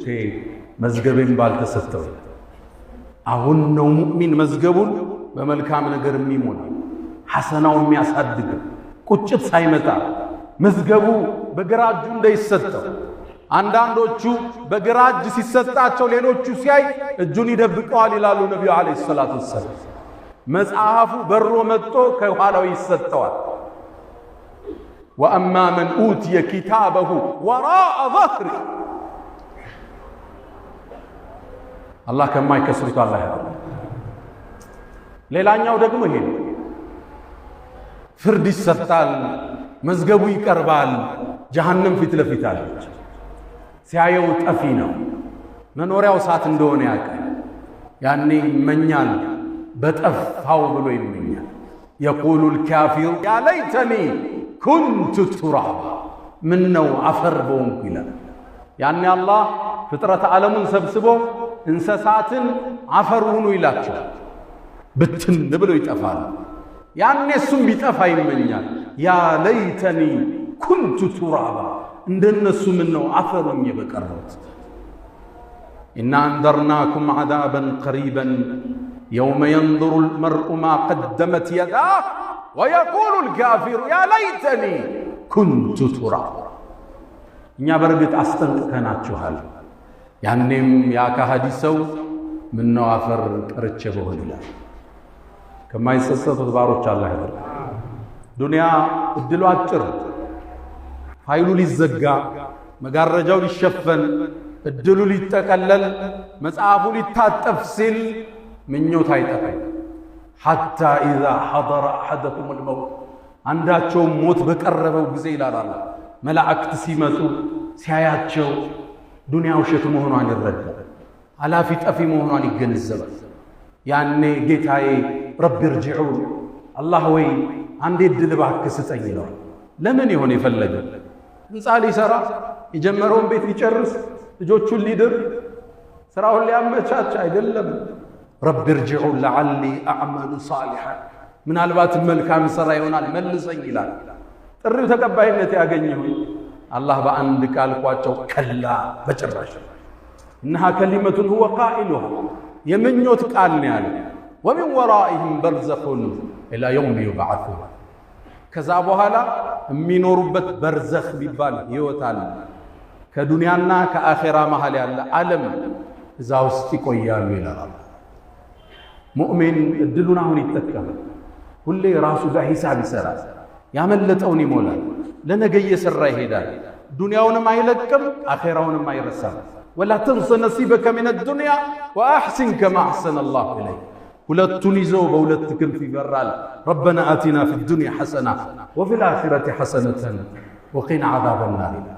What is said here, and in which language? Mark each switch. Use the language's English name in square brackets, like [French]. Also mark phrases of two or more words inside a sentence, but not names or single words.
[Amharic] መዝገቤን ባልተሰጠው። አሁን ነው ሙእሚን መዝገቡን በመልካም ነገር የሚሞላ ሐሰናው የሚያሳድግ ቁጭት ሳይመጣ መዝገቡ በግራ እጁ እንዳይሰጠው። አንዳንዶቹ በግራ እጅ ሲሰጣቸው ሌሎቹ ሲያይ እጁን ይደብቀዋል ይላሉ ነቢዩ [Arabic] عليه الصلاة والسلام። [Amharic] መጽሐፉ በሮ መጥቶ ከኋላው ይሰጠዋል። [Arabic] وأما من أوتي كتابه وراء ظهره الله كما يكسرت الله [Amharic] ሌላኛው ደግሞ ይሄ ፍርድ ይሰጣል መዝገቡ ይቀርባል ጀሃነም ፊት ለፊት አለች ሲያየው ጠፊ ነው መኖሪያው ሳት እንደሆነ ያውቃል ያኔ ይመኛል በጠፋው ብሎ ይመኛል [Arabic] يقول الكافر يا ليتني كنت ترابا منو عفر بونك [Amharic] ይላል ያኔ አላህ ፍጥረት ዓለሙን ሰብስቦ እንስሳትን አፈር ሁኑ ይላቸዋል ብትን ብሎ ይጠፋል ያኔ እሱም ቢጠፋ ይመኛል [Arabic] يا ليتني كنت ترابا [Amharic] እንደነሱ ምን ነው አፈሩኝ በቀረውት [Arabic] إنا أنذرناكم عذابا قريبا يوم ينظر المرء ما قدمت يداه ويقول الكافر يا ليتني كنت ترابا [Amharic] እኛ በርግጥ አስጠንቅቀናችኋል ያኔም ያ ከሐዲሰው ምን ነው አፈር ቀርቼ በሆነ ይላል ከማይሰሰቱት ባሮች አላህ ይባርክ ዱንያ እድሉ አጭር ፋይሉ ሊዘጋ መጋረጃው ሊሸፈን እድሉ ሊጠቀለል መጽሐፉ ሊታጠፍ ሲል ምኞት አይጠፋም [Arabic] حتى اذا حضر احدكم الموت [Amharic] አንዳቸው ሞት በቀረበው ጊዜ ይላል አላህ መላእክት ሲመጡ ሲያያቸው ዱንያው ሸክ መሆኗን ይረዳል አላፊ ጠፊ መሆኗን ይገነዘባል ያኔ ጌታዬ [Arabic] رب ارجعون [Amharic] አላህ ወይ አንዴ ድል እባክህ ስጠኝ ይለዋል ለምን ይሆን የፈለገው ህንፃ ሊሰራ የጀመረውን ቤት ሊጨርስ ልጆቹን ሊድር ስራውን ሊያመቻች አይደለም ረቢ [Arabic] ارجعون لعلي أعمل صالحا [Amharic] ምናልባት መልካም ስራ ይሆናል መልሰኝ ይላል ጥሪው ተቀባይነት ያገኘው አላህ በአንድ ቃል ቋጨው ከላ በጭራሽ [Arabic] انها كلمه هو قائلها [Amharic] የምኞት ቃል ነው ያለው [Arabic] ومن ورائهم برزخ الى يوم يبعثون [Amharic] ከዛ በኋላ የሚኖሩበት በርዘኽ ቢባል ይወጣል ከዱንያና ከአኺራ መሃል ያለ ዓለም እዛ ውስጥ ይቆያሉ ይላል ሙእሚን እድሉን አሁን ይጠቀማል ሁሌ ራሱ ጋር ሂሳብ ይሰራል ያመለጠውን ይሞላል ለነገ እየሰራ ይሄዳል ዱንያውንም አይለቅም አኺራውንም አይረሳም [Arabic] ولا تنس نصيبك من الدنيا واحسن كما احسن الله اليك [Amharic] ሁለቱን ይዘው በሁለት ክንፍ ይበራል [Arabic] ربنا آتنا في الدنيا حسنة وفي الآخرة حسنة وقنا عذاب النار